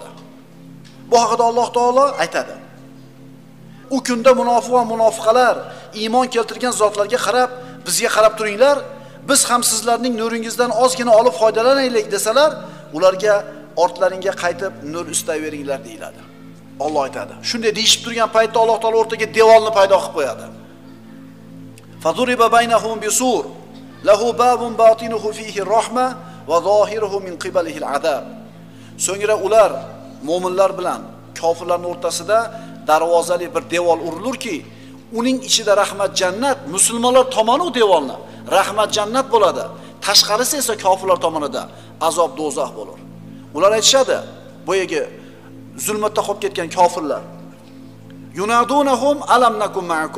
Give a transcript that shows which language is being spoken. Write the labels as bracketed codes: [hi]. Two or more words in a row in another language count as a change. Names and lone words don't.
[uz] Bu haqida Alloh taolo aytadi: "U kunda munofiq va munofiqalar iymon keltirgan zotlarga qarab, bizga qarab turinglar, biz ham sizlarning nuringizdan ozgina olib foydalanaylik" desalar, ularga ortlaringga qaytib nur istayveringlar deyiladi. Alloh aytadi. Shunday deyishib turgan paytda Alloh taolo o'rtaga devorni paydo qilib qo'yadi. [ar] "فضرب بينهم بسور له باب باطنه فيه الرحمة وظاهره من قبله العذاب." [uz] So'ngra ular mo'minlar bilan kofirlarning o'rtasida darvozali bir devor urilurki, uning ichida rahmat jannat, musulmonlar tomoni u devorni rahmat jannat bo'ladi. Tashqarisi esa kofirlar tomonida azob do'zax bo'lar. Ular aytishadi, boyagi zulmatda qolib ketgan kofirlar: [ar] "ينادونهم ألم نكن معكم."